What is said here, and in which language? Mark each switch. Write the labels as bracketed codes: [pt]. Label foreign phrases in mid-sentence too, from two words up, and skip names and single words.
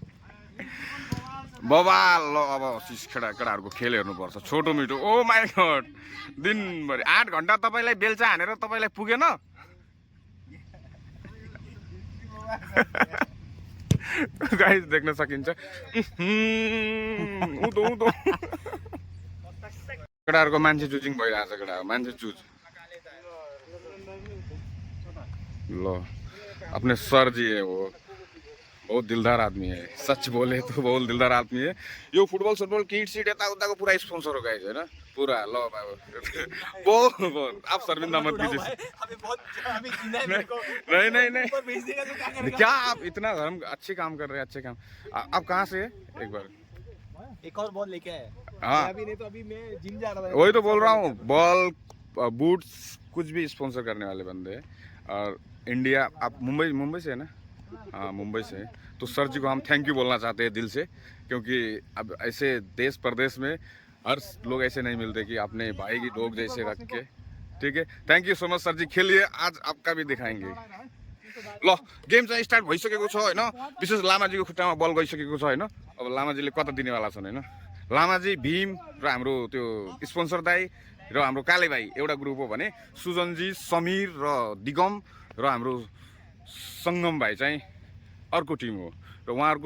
[ne] बाबा ल अब केटाहरूको खेल हेर्नुपर्छ छोटो मिठो [en] oh my god [ne] दिनभरि 8 घन्टा तपाईँलाई बेल्चा हानेर तपाईँलाई पुगेन गाइस देख्न सकिन्छ उँधो उँधो केटाहरूको मान्छे चुजिङ भइरहेछ केटाहरू मान्छे चुज [hi] ल अपने सर जी है वो बहुत दिलदार आदमी है सच बोले तो बहुत दिलदार आदमी है [ne] यो फुटबल सुटबल किट सिट यताउताको पुरा स्पोन्सर हो गाइस होइन पूरा ल [hi] बाबू बहुत बहुत आप शर्मिंदा मत कीजिए नहीं नहीं नहीं क्या आप इतना हम अच्छे काम कर रहे हैं अच्छे काम आप कहाँ से है एक बार एक और बॉल लेके आए हाँ अभी नहीं तो अभी मैं जिम जा रहा था वही तो बोल रहा हूँ [en] ball boots [hi] कुछ भी स्पॉन्सर करने वाले बंदे हैं और इंडिया आप मुंबई से है ना हाँ मुंबई से है तो सर जी को हम [en] thank you [hi] बोलना चाहते हैं दिल से क्योंकि अब ऐसे देश प्रदेश में हर लोग ऐसे नहीं मिलते कि अपने भाई की लोग जैसे रख के ठीक है [en] thank you so much [hi] सर जी खेलिए आज आपका भी दिखाएंगे [ne] ल गेम चाहिँ स्टार्ट भइसकेको छ होइन विशेष लामाजीको खुट्टामा बल गइसकेको छ होइन अब लामाजीले कता दिनेवाला छन् होइन लामाजी भीम र हाम्रो त्यो स्पोन्सर दाई र हाम्रो काले भाइ एउटा ग्रुप हो भने सुजनजी समीर र दिगम र हाम्रो सङ्गम भाइ चाहिँ अर्को टिम हो र उहाँहरूको